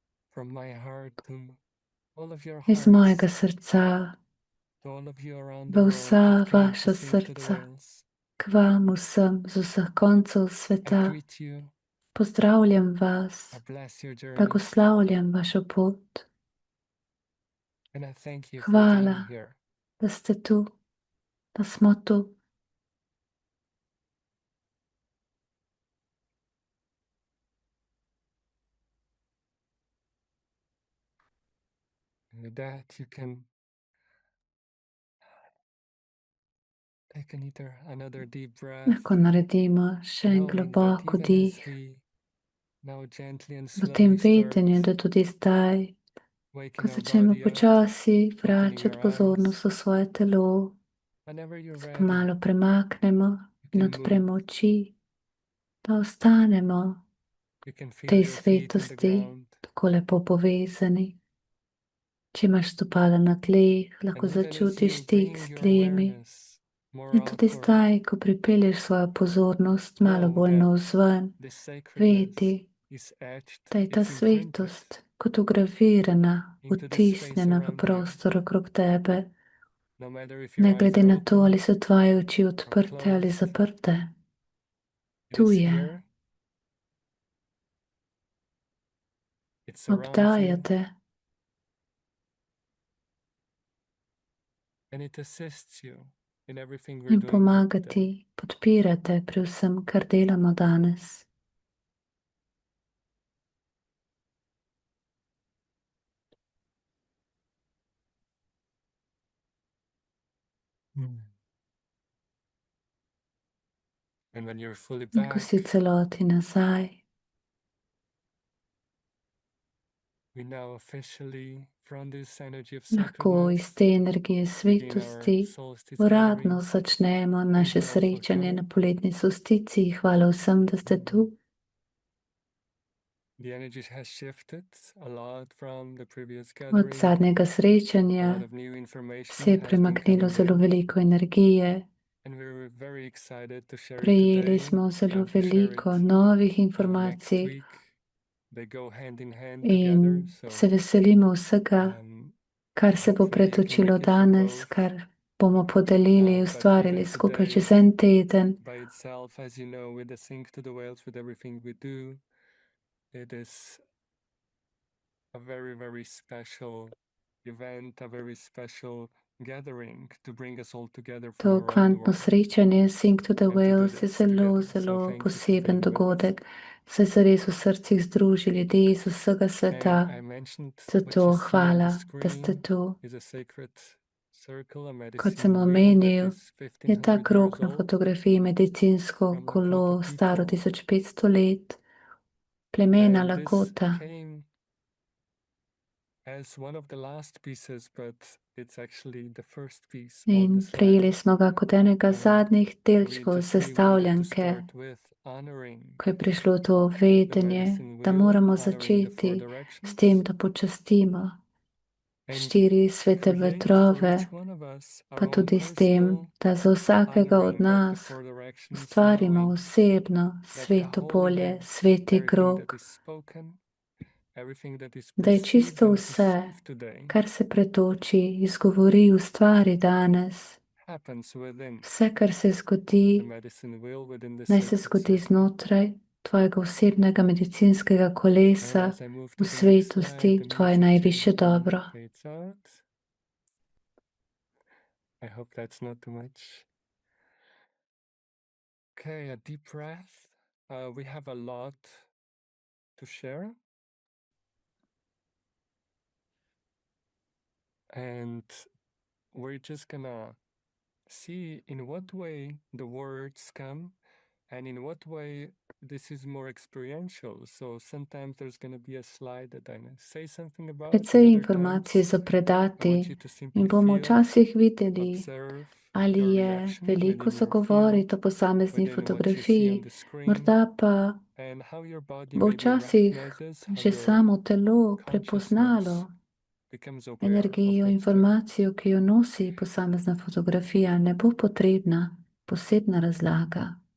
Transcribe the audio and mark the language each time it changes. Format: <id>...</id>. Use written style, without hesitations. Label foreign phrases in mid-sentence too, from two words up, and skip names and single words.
<en>from my heart to all of your</en> <sl>iz mojega</sl> <en>hearts,</en> <sl>srca,</sl> <en>to all of you around the</en> <sl>v</sl> <en>world that</en> <sl>vsa</sl> <en>came to</en> <sl>vaša</sl> <en>sing to the</en> <sl>srca,</sl> <en>whales.</en> <sl>k vam vsem z vseh koncev</sl> <en>I</en> <sl>sveta.</sl> <en>greet you.</en> <sl>Pozdravljam vas,</sl> <en>I bless your journey.</en> <sl>blagoslavljam vašo pot.</sl> <en>And I thank you for being</en> <sl>Hvala,</sl> <en>here.</en> <sl>da ste tu, da smo tu.</sl> <en>And with that, you can take another deep breath.</en> <sl>Lahko naredimo še en</sl> <en>Knowing that</en> <sl>globok</sl> <en>even</en> <sl>vdih</sl> <en>as we now gently and</en> <sl>v tem</sl> <en>slowly start</en> <sl>vedenju, da tudi zdaj, ko</sl> <en>waking our</en> <sl>začnemo</sl> <en>body up,</en> <sl>počasi</sl> <en>opening</en> <sl>vračati</sl> <en>our</en> <sl>pozornost</sl> <en>eyes,</en> <sl>v svoje telo,</sl> <en>whenever you're</en> <sl>se</sl> <en>ready,</en> <sl>pomalo premaknemo</sl> <en>you</en> <sl>in</sl> <en>can</en> <sl>odpremo</sl> <en>move.</en> <sl>oči, da ostanemo</sl> <en>You can</en> <sl>v</sl> <en>feel</en> <sl>tej</sl> <en>your feet on the</en> <sl>svetosti,</sl> <en>ground.</en> <sl>tako lepo povezani. Če imaš stopala na tleh, lahko</sl> <en>And even as</en> <sl>začutiš</sl> <en>you</en> <sl>stik</sl> <en>bring</en> <sl>s</sl> <en>your</en> <sl>tlemi.</sl> <en>awareness more</en> <sl>In tudi</sl> <en>outward,</en> <sl>zdaj, ko pripelješ svojo pozornost malo</sl> <en>know</en> <sl>bolj</sl> <en>that</en> <sl>navzven,</sl> <en>this sacredness</en> <sl>vedi,</sl> <en>is etched,</en> <sl>da je ta</sl> <en>it's imprinted</en> <sl>svetost kot ugravirana,</sl> <en>into the space</en> <sl>vtisnjena v</sl> <en>around you.</en> <sl>prostor okrog tebe,</sl> <en>No matter if your</en> <sl>ne</sl> <en>eyes</en> <sl>glede</sl> <en>are</en> <sl>na to,</sl> <en>open</en> <sl>ali so tvoje oči</sl> <en>or</en> <sl>odprte ali</sl> <en>closed,</en> <sl>zaprte.</sl> <en>it</en> <sl>Tu</sl> <en>is</en> <sl>je,</sl> <en>here, it surrounds you,</en> <sl>obdajate</sl> <en>and it assists you in everything we're</en> <sl>in</sl> <en>doing here</en> <sl>pomaga</sl> <en>today.</en> <sl>ti, podpirate pri vsem, kar delamo danes.</sl> <en>And when you're fully</en> <sl>In ko si</sl> <en>back,</en> <sl>celoti nazaj,</sl> <en>we now officially, from this energy of</en> <sl>lahko iz</sl> <en>sacredness,</en> <sl>te energije</sl> <en>begin our</en> <sl>svetosti</sl> <en>solstice</en> <sl>uradno</sl> <en>gathering.</en> <sl>začnemo</sl> <en>Thank</en> <sl>naše</sl> <en>you all for</en> <sl>srečanje</sl> <en>coming.</en> <sl>na poletni solsticiji. Hvala vsem, da ste tu.</sl> <en>The energy has shifted a lot from the previous</en> <sl>Od</sl> <en>gathering.</en> <sl>zadnjega</sl> <en>A</en> <sl>srečanja</sl> <en>lot of new information</en> <sl>se je</sl> <en>has been</en> <sl>premaknilo</sl> <en>coming</en> <sl>zelo</sl> <en>in,</en> <sl>veliko energije.</sl> <en>and we're very excited to share it</en> <sl>Prejeli</sl> <en>today</en> <sl>smo zelo</sl> <en>and to share</en> <sl>veliko</sl> <en>it</en> <sl>novih</sl> <en>next</en> <sl>informacij</sl> <en>week. They go hand in hand</en> <sl>in</sl> <en>together,</en> <sl>se</sl> <en>so</en> <sl>veselimo vsega, kar se bo</sl> <en>hopefully you can</en> <sl>pretočilo</sl> <en>make it for</en> <sl>danes,</sl> <en>both.</en> <sl>kar bomo podelili,</sl> <en>But</en> <sl>ustvarili</sl> <en>even</en> <sl>skupaj</sl> <en>today,</en> <sl>čez en teden.</sl> <en>by itself, as you know, with the sync to the whales, with everything we do, it is a very, very special event, a very special gathering to bring us all together from</en> <sl>To</sl> <en>around the</en> <sl>kvantno</sl> <en>world.</en> <sl>srečanje Sync to the</sl> <en>And to do</en> <sl>Whales je</sl> <en>this together.</en> <sl>zelo,</sl> <en>So</en> <sl>zelo</sl> <en>thank you for</en> <sl>poseben</sl> <en>being with us.</en> <sl>dogodek. Se zares v srcih združi ljudi iz vsega</sl> <en>And</en> <sl>sveta.</sl> <en>I mentioned what</en> <sl>Zato</sl> <en>you see on the</en> <sl>hvala, da ste</sl> <en>screen</en> <sl>tu.</sl> <en>is a sacred circle, a</en> <sl>Kot sem</sl> <en>medicine wheel that</en> <sl>omenil,</sl> <en>is</en> <sl>je ta</sl> <en>1500</en> <sl>krog</sl> <en>years</en> <sl>na</sl> <en>old</en> <sl>fotografiji medicinsko</sl> <en>from Lakota</en> <sl>kolo staro</sl> <en>people.</en> <sl>1500 let, plemena</sl> <en>And this</en> <sl>Lakota.</sl> <en>came as one of the last pieces, but it's actually the first piece on the</en> <sl>In</sl> <en>slide.</en> <sl>prejeli smo ga kot enega</sl> <en>And</en> <sl>zadnjih</sl> <en>we</en> <sl>delčkov</sl> <en>just knew we needed to</en> <sl>sestavljanke,</sl> <en>start with honoring</en> <sl>ko je prišlo to</sl> <en>the</en> <sl>vedenje,</sl> <en>medicine</en> <sl>da</sl> <en>wheel,</en> <sl>moramo</sl> <en>honoring the four</en> <sl>začeti s</sl> <en>directions.</en> <sl>tem, da počastimo</sl> <en>And</en> <sl>4 svete</sl> <en>create for</en> <sl>vetrove,</sl> <en>each one of us</en> <sl>pa</sl> <en>our own</en> <sl>tudi s tem,</sl> <en>personal</en> <sl>da za vsakega od</sl> <en>honoring of the</en> <sl>nas</sl> <en>four directions,</en> <sl>ustvarimo</sl> <en>knowing</en> <sl>osebno</sl> <en>that the</en> <sl>sveto</sl> <en>holy</en> <sl>polje,</sl> <en>name,</en> <sl>sveti</sl> <en>everything that</en> <sl>krog,</sl> <en>is spoken, everything that is</en> <sl>da je</sl> <en>perceived</en> <sl>čisto</sl> <en>and</en> <sl>vse,</sl> <en>perceived today</en> <sl>kar se pretoči, izgovori, ustvari danes.</sl> <en>happens within</en> <sl>Vse, kar se</sl> <en>the</en> <sl>zgodi,</sl> <en>medicine wheel, within the</en> <sl>naj se</sl> <en>sacred</en> <sl>zgodi</sl> <en>circle.</en> <sl>znotraj tvojega osebnega medicinskega</sl> <en>And</en> <sl>kolesa,</sl> <en>as I move</en> <sl>v</sl> <en>to the next slide,</en> <sl>svetosti,</sl> <en>the</en> <sl>tvoje</sl> <en>music</en> <sl>najviše dobro.</sl> <en>fades out. I hope that's not too much. Okay, a deep breath. We have a lot to share. And we're just gonna see in what way the words come and in what way this is more experiential. So sometimes there's gonna be a slide that I say something about, and</en> <sl>Precej</sl> <en>other</en> <sl>informacij</sl> <en>times</en> <sl>za</sl> <en>I want</en> <sl>predati</sl> <en>you to</en> <sl>in</sl> <en>simply</en> <sl>bomo</sl> <en>feel,</en> <sl>včasih videli,</sl> <en>observe</en> <sl>ali</sl> <en>your</en> <sl>je</sl> <en>reaction</en> <sl>veliko</sl> <en>within your</en> <sl>zagovoriti o</sl> <en>field,</en> <sl>posamezni</sl> <en>within what you see on</en> <sl>fotografiji,</sl> <en>the screen,</en> <sl>morda pa</sl> <en>and how your body</en> <sl>bo</sl> <en>maybe</en> <sl>včasih</sl> <en>recognizes, how</en> <sl>že</sl> <en>your</en> <sl>samo telo</sl> <en>consciousness</en> <sl>prepoznalo</sl> <en>becomes aware of</en> <sl>energijo,</sl> <en>what's there.</en> <sl>informacijo, ki jo nosi posamezna fotografija. Ne bo potrebna posebna razlaga.</sl>